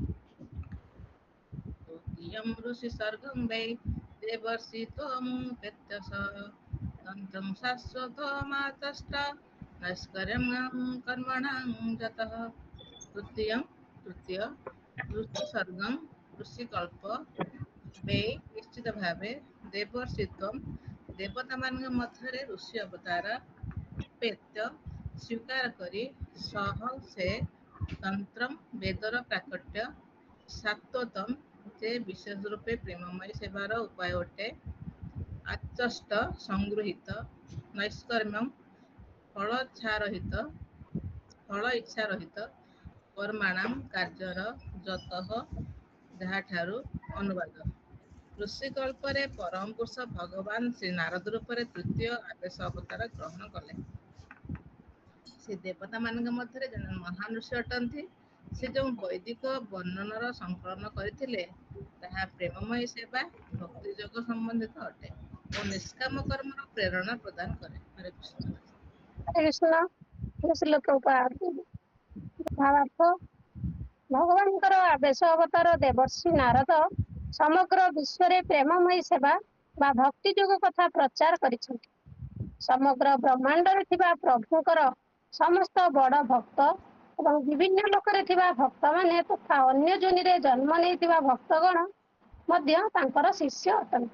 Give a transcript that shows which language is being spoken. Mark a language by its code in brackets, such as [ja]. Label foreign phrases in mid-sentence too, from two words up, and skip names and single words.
[sa] तृतीयं ऋषि सर्गं वै देवर्षि त्वमुपेत्यसः तन्त्रं शाश्वतमात्रष्ट नष्कर्मं कर्मणां जतः [or] ତୃତୀୟ ଋଷି ସର୍ଗମ ଋଷି କଳ୍ପ ବେ ନିଶ୍ଚିତ ଭାବେ ଦେବର୍ଷିତ୍ୱମ ଦେବତା ମାନ ମଧ୍ୟ ଋଷି ଅବତାର ପେତ୍ୟ ସ୍ୱୀକାର କରି ସହ ସେ ତନ୍ତ୍ରମ ବେଦର ପ୍ରାକଟ୍ୟ ସାତ୍ୱତମ ଯେ ବିଶେଷ ରୂପେ ପ୍ରେମମୟ ସେବାର ଉପାୟ ଅଟେ ଆଚଷ୍ଟ ସଂଗୃହୀତ ନୈଷ୍କର୍ମ୍ୟମ ଫଳ ଇଚ୍ଛା ରହିତ କର୍ମାଣାମ କାର୍ଯ୍ୟର ଯତଃ ଯାହାଠାରୁ ଅନୁବାଦ ଋଷିକଳ୍ପରେ ପରମ ପୁରୁଷ ଭଗବାନ ଶ୍ରୀ ନାରଦ ରୂପରେ ତୃତୀୟ ଆଦେଶ ଅବତାର ଗ୍ରହଣ କଲେ। ସେ ଦେବତା ମାନଙ୍କ ମଧ୍ୟରେ ଜଣେ ମହାନ ଋଷି ଅଟନ୍ତି। ସେ ଯେଉଁ ବୈଦିକ ବର୍ଣ୍ଣନର ସଂକଳନ କରିଥିଲେ ତାହା ପ୍ରେମମୟୀ ସେବା ଭକ୍ତି ଯୋଗ ସମ୍ବନ୍ଧିତ ଅଟେ ଓ ନିଷ୍କାମ କର୍ମର ପ୍ରେରଣା ପ୍ରଦାନ କରେ। ହରେ କୃଷ୍ଣ। ହରେ କୃଷ୍ଣ। ଶ୍ଲୋକ ଭାବାର୍ଥ भगवानଙ୍କର ଆଦେଶ ଅବତାର ଦେବର୍ଷି ନାରଦ ସମଗ୍ର ବିଶ୍ୱରେ ପ୍ରେମମୟୀ ସେବା ବା ଭକ୍ତି ଯୋଗ କଥା ପ୍ରଚାର କରିଛନ୍ତି। ସମଗ୍ର ବ୍ରହ୍ମାଣ୍ଡରେ ଥିବା ପ୍ରଭୁଙ୍କର ସମସ୍ତ ବଡ଼ ଭକ୍ତ ଏବଂ ବିଭିନ୍ନ ଲୋକରେ ଥିବା ଭକ୍ତମାନେ ତଥା ଅନ୍ୟ ଯୋନିରେ ଜନ୍ମ ନେଇଥିବା ଭକ୍ତଗଣ ମଧ୍ୟ ତାଙ୍କର ଶିଷ୍ୟ ଅଟନ୍ତି।